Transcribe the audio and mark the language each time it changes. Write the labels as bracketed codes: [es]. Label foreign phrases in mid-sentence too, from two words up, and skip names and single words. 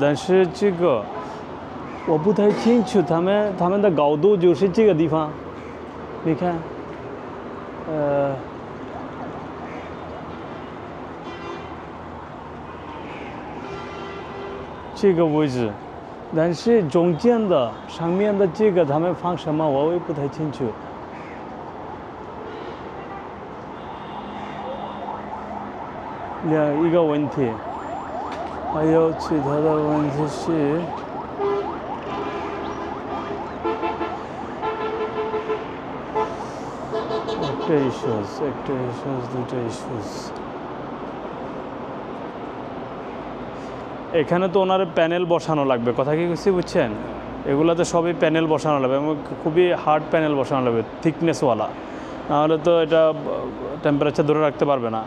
[zh] 但是这个我不太清楚，他们的高度就是这个地方，你看，这个位置，但是中间的上面的这个他们放什么，我也不太清楚。一个问题，还有其他的问题是， [bn] একটা issues দুটো issues এখানে তো ওনার প্যানেল বসানো লাগবে, কথা কি বুঝছি বুঝছেন, এগুলাতে সবই প্যানেল বসানো লাগবে এবং খুবই হার্ড প্যানেল বসানো লাগবে, থিকনেসওয়ালা, নাহলে তো এটা টেম্পারেচার ধরে রাখতে পারবে না।